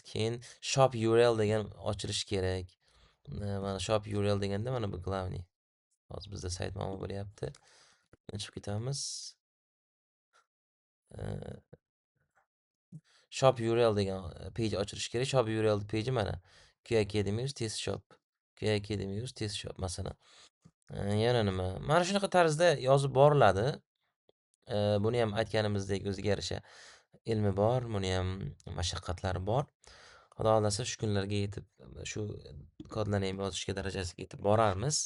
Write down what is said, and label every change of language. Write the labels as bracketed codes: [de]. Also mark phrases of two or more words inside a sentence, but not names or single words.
[uz] Keyin [en] shop URL [uz] degan ochilishi kerak. Mana [en] shop URL [uz] deganda mana bu glavniy. Hozir bizda sayt muammo bo'lyapti. Chiqib ketamiz. [en] Shop URL [uz] degan page ochilishi kerak. [en] Shop URL [uz] peji mana. QA Academy test shop. QA Academy test shop masalan. Yana nima? Mana shunaqa tarzda yozib boriladi. Buni ham aytganimizdek o'ziga yarasha ilmi bor, buni ham mashaqqatlari bor. Xudo xohlasa shu kunlarga yetib, shu kodlarni ham yozishga darajasiga yetib borarmiz.